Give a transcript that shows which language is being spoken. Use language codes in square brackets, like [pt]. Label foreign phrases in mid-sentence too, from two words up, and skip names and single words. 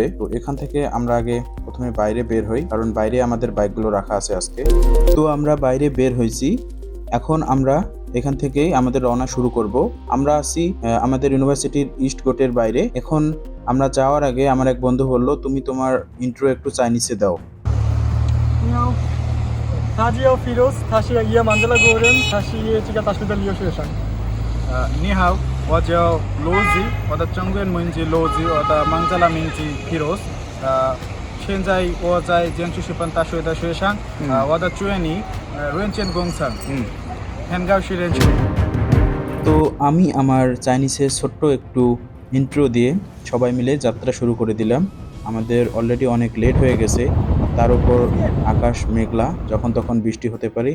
[bn] তো এখান থেকে আমরা আগে প্রথমে বাইরে বের হই, কারণ বাইরে আমাদের বাইকগুলো রাখা আছে আজকে। তো আমরা বাইরে বের হয়েছি, এখন আমরা এখান থেকেই আমাদের রওনা শুরু করব। আমরা আছি আমাদের ইউনিভার্সিটির ইস্ট গেটের বাইরে। এখন আমরা যাওয়ার আগে আমার এক বন্ধু বলল, তুমি তোমার ইন্ট্রো একটু চাইনিজে দাও। [zh] 你好，他叫 Firoz， 他是伊曼德拉国人，他是这个大学的留学生。你好，我叫罗子，我的中文名字罗子，我的孟加拉名字 Firoz。现在我在江苏师范大学的学生，我的专业软件工程，很高兴认识。 [bn] তো আমি আমার চাইনিজে ছোট্ট একটু ইন্ট্রো দিয়ে সবাই মিলে যাত্রা শুরু করে দিলাম। আমাদের অলরেডি অনেক লেট হয়ে গেছে, তার উপর আকাশ মেঘলা, যখন তখন বৃষ্টি হতে পারে।